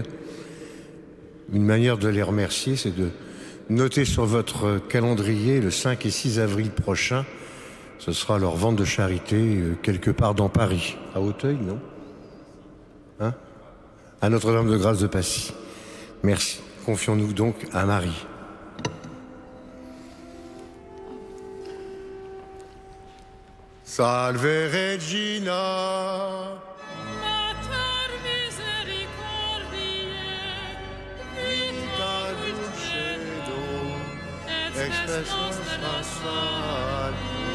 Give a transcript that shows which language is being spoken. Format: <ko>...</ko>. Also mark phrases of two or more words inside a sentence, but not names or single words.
<fr>Une manière de les remercier, c'est de noter sur votre calendrier le 5 et 6 avril prochain. Ce sera leur vente de charité quelque part dans Paris. À Auteuil, non ? Hein ? À Notre-Dame de Grâce de Passy. Merci. Confions-nous donc à Marie.</fr> <la>Salve Regina. Mater misericordiae, vita dulcedo, et spes nostra salvi.</la>